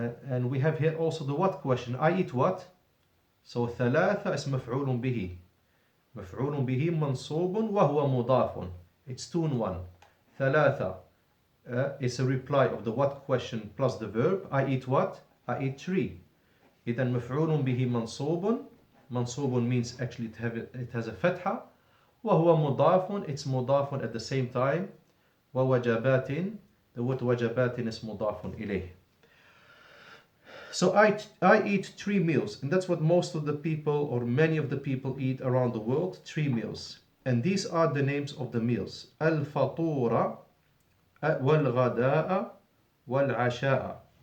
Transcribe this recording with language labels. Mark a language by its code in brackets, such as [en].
[en] And we have here also the what question, I eat what? [ar] So ثلاثة is مفعول به, مفعول به منصوب وهو مضاف. [en] It's 2 in 1. ثلاثة is a reply of the what question plus the verb. I eat what? I eat 3. [ar] إذن مفعول به منصوب. [en] منصوب means actually it has a fatha. [ar] وهو مضاف, [en] it's مضاف at the same time. [ar] ووجبات, [en] the word [ar] وجبات is مضاف إليه. [en] So I eat 3 meals, and that's what most of the people or many of the people eat around the world, 3 meals. And these are the names of the meals: [ar] الفطور والغداء والعشاء.